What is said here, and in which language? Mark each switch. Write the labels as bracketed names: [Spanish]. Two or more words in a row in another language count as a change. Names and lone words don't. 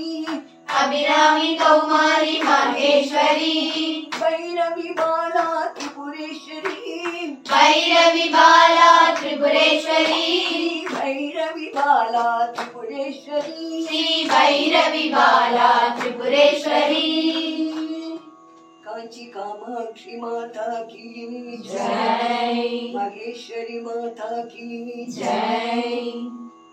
[Tamil] அபிராமி கௌமாரி மகேஸ்வரி. பைரவி பாலா திரிபுரேஸ்வரி. பைரவி பாலா திரிபுரேஸ்வரி. பைரவி பாலா திரிபுரேஸ்வரி. ஸ்ரீ பைரவி பாலா திரிபுரேஸ்வரி. [Hindi] कांची कामाक्षी माता की जय. महेश्वरी माता की जय.